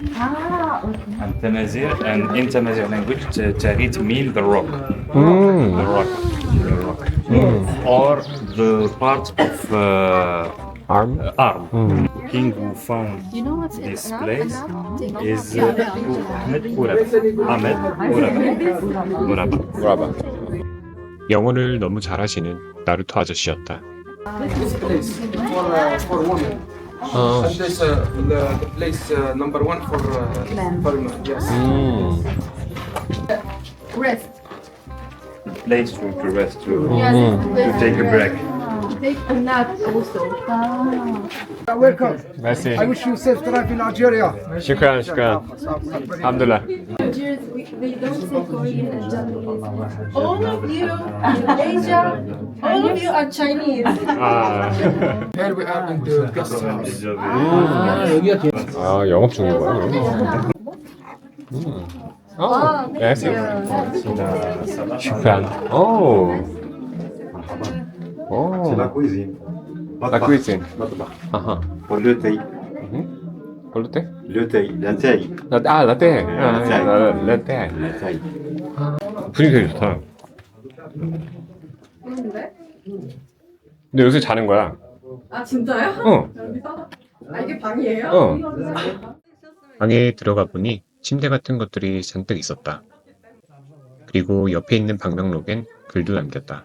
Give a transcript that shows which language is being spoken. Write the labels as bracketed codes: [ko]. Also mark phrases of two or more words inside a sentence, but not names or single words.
[en] And Tamazigh, and in Tamazigh language, Tsarit means the rock. The rock. The rock. or the part of arm? arm. 음. King who found You know what's this place is Ahmed Uraba. Ahmed Uraba. 브라바. [ko] 영어를 너무 잘하시는 나루토 아저씨였다. [en] This place for women. 어. And this the place number one for men. Yes. Rest. Place to rest, to Yes. take a break. Take a nap also. Welcome. 메시. I wish you safe drive in Algeria. [ar] شكرا، شكرا. الحمد لله. [en] We don't say Korean and Japanese. All of you in Asia, all of you are Chinese. 아, Here we are in the guest house. [ko] 아 영업 중인 거야? 어, 메시. [ar] 시크란. 오. 오. [fr] La cuisine. La cuisine. [ar] مطبخ. 아하. [fr] Pour le thé. [ko] 볼때? [fr] Le thé. La thé. [ko] 아, 라떼. 아, 라떼. [fr] La thé. [ko] 분위기 되게 좋다. 근데 여기서 자는 거야. 아 진짜요? 어, 아 이게 방이에요? 어. 방에 들어가 보니 침대 같은 것들이 잔뜩 있었다. 그리고 옆에 있는 방명록엔 글도 남겼다.